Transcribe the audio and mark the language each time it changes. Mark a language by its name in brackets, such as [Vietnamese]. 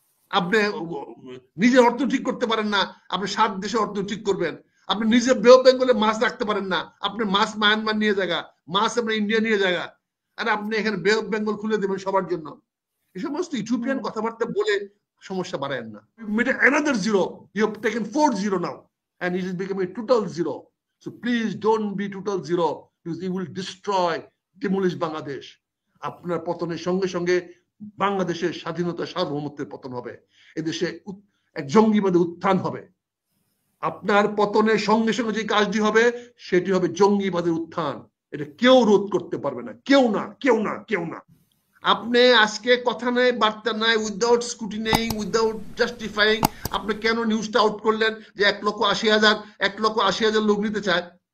[Bangla] আপনি নিজের অর্থ ঠিক করতে পারেন না, আপনি 7 দেশে অর্থ ঠিক করবেন। আপনি নিজে বে অফ বেঙ্গলে মাছ রাখতে পারেন না, আপনি মাছ মায়ানমার নিয়ে জায়গা, মাছ আপনার ইন্ডিয়া নিয়ে জায়গা, আর আপনি এখানে বে অফ বেঙ্গল খুলে দেবেন সবার জন্য। এই সমস্ত ইউটোপিয়ান কথাবার্তা বলে সমস্যা বাড়ায়েন না। [English] Made another zero. You have taken 4-0 now, and it is becoming a total zero. So please don't be total zero, because you will destroy, demolish Bangladesh. [Bangla] আপনার পতনের সঙ্গে সঙ্গে বাংলাদেশের স্বাধীনতা সার্বভৌমত্বের পতন হবে, এদেশে এক জঙ্গিবাদী উত্থান হবে। আপনার পতনের সঙ্গে সঙ্গে যে কাজটি হবে সেটি হবে জঙ্গিবাদের উত্থান। এটা কেউ রোধ করতে পারবে না, কেউ না। আপনি আজকে কথা নাই, বার্তা নাই, [English] without scrutinising, without justifying [Bangla] আপনি কেন নিউজটা আউট করলেন যে 1,80,000 লোক নিতে চায়?